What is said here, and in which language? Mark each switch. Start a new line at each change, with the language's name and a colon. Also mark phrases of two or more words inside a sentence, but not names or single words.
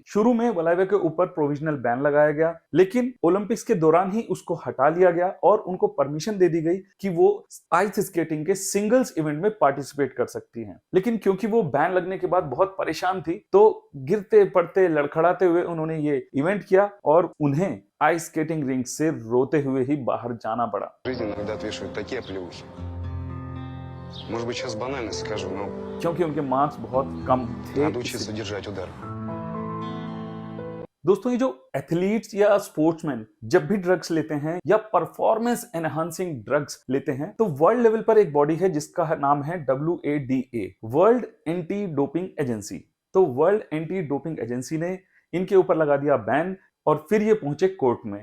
Hindi: शुरू में वलाइवा के ऊपर
English: provisional ban
Hindi: लगाया गया, लेकिन ओलंपिक्स के दौरान ही उसको हटा लिया गया और उनको परमिशन दे दी गई कि वो
English: ice skating
Hindi: के
English: singles event
Hindi: में पार्टिसिपेट कर सकती हैं। लेकिन क्योंकि वो बैन लगने के बाद बहुत परेशान थी, तो गिरते पड़ते लड़खड़ाते हुए उन्होंने ये इवेंट किया, और उन्हें
English: ice skating ring
Hindi: से रोते हुए ही बाहर जाना पड़ा।
Russian: Может быть, сейчас банальность скажу, но
Hindi: क्योंकि उनके मार्क्स बहुत कम थे।
Russian: надо учиться держать удар.
Hindi: दोस्तों ये जो एथलीट्स या स्पोर्ट्समैन जब भी ड्रग्स लेते हैं या
English: performance enhancing drugs
Hindi: लेते हैं तो
English: world level
Hindi: पर एक बॉडी है जिसका नाम है WADA,
English: World Anti Doping Agency.
Hindi: तो
English: World Anti Doping Agency
Hindi: ने इनके ऊपर लगा दिया बैन और फिर ये पहुंचे कोर्ट में।